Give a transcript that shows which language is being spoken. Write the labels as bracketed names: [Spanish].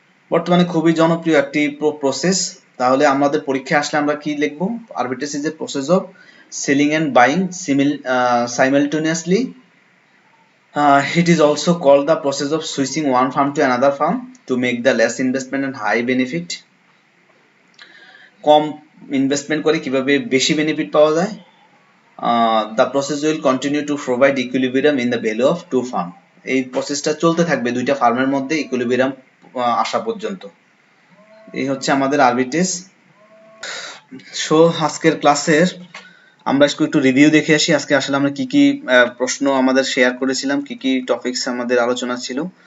[Bangla] বর্তমানে খুবই জনপ্রিয় একটি প্রসেস। তাহলে আমাদের পরীক্ষায় আসলে আমরা কি লিখবো? [English] Arbitrage is a process of selling and buying simultaneously. It is also called the process of switching one farm to another farm to make the less investment and high benefit. [Bangla] Com investment করে কিভাবে বেশি benefit পাওয়া যায়। [English] The process will continue to provide equilibrium in the value of two farm. [Bangla] এই প্রসেসটা চলতে থাকবে দুইটা ফার্মের মধ্যে ইকুইলিব্রিয়াম আসা পর্যন্ত। এই হচ্ছে আমাদের আরবিট্রেজ। সো আজকের ক্লাসের আমরা একটু রিভিউ দেখে আসি। আজকে আসলে আমরা কি কি প্রশ্ন আমাদের শেয়ার করেছিলাম, কি কি টপিকস আমাদের আলোচনা ছিল।